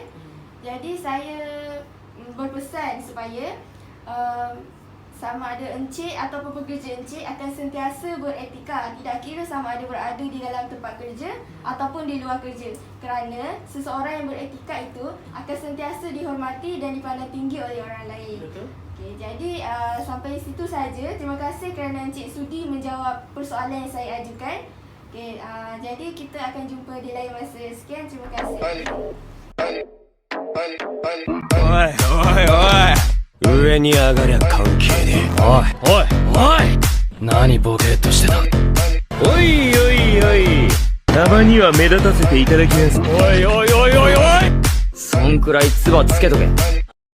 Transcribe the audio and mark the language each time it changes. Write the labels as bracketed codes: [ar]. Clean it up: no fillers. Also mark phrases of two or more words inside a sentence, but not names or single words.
[ms] Jadi saya berpesan supaya sama ada encik ataupun pekerja encik akan sentiasa beretika, tidak kira sama ada berada di dalam tempat kerja ataupun di luar kerja, kerana seseorang yang beretika itu akan sentiasa dihormati dan dipandang tinggi oleh orang lain. Betul? Okay, jadi sampai situ saja. Terima kasih kerana encik sudi menjawab persoalan yang saya ajukan. Okay, jadi kita akan jumpa di lain masa. Sekian, terima kasih. [ja] 上に上がりゃ関係ねえ。おいおいおい、何ボケーっとしてた。おいおいおい、たまには目立たせていただきます。おいおいおいおいおい、そんくらい唾つけとけ。